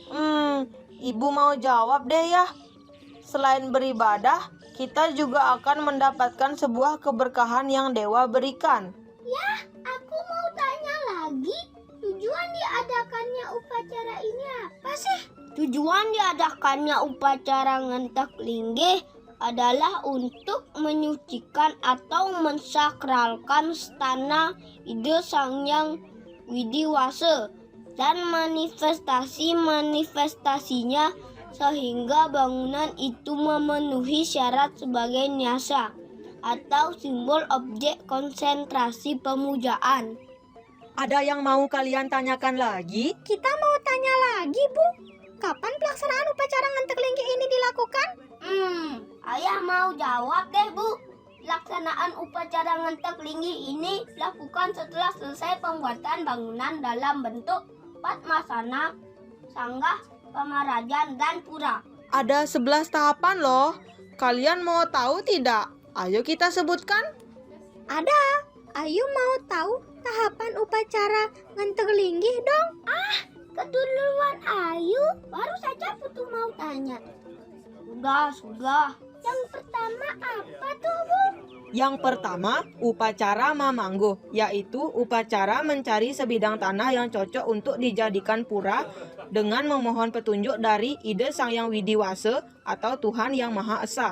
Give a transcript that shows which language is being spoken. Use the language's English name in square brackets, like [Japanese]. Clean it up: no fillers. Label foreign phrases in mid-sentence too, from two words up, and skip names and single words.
[Indonesian] Ibu mau jawab deh ya. Selain beribadah, kita juga akan mendapatkan sebuah keberkahan yang dewa berikan. Ya, aku mau tanya lagi. Tujuan diadakannya upacara ini apa sih? Tujuan diadakannya upacara ngentek linggih adalah untuk menyucikan atau mensakralkan stana ide Sang Yang Widi Wasa dan manifestasinya sehingga bangunan itu memenuhi syarat sebagai nyasa atau simbol objek konsentrasi pemujaan. Ada yang mau kalian tanyakan lagi? Kita mau tanya lagi, Bu. Kapan pelaksanaan upacara ngantek linggih ini dilakukan? Ayah mau jawab deh, Bu. Pelaksanaan upacara ngentek linggih ini dilakukan setelah selesai pembuatan bangunan dalam bentuk Padmasana, Sanggah, Pamarajan, dan pura. Ada 11 tahapan loh. Kalian mau tahu tidak? Ayo kita sebutkan. Ada. Ayu mau tahu tahapan upacara ngantek linggih dong. Keduluan Ayu. Baru saja Putu mau tanya. Sudah. Yang pertama apa tuh, Bu? Yang pertama, upacara mamanggo, yaitu upacara mencari sebidang tanah yang cocok untuk dijadikan pura dengan memohon petunjuk dari ide Sang Yang Widi Wasa atau Tuhan Yang Maha Esa.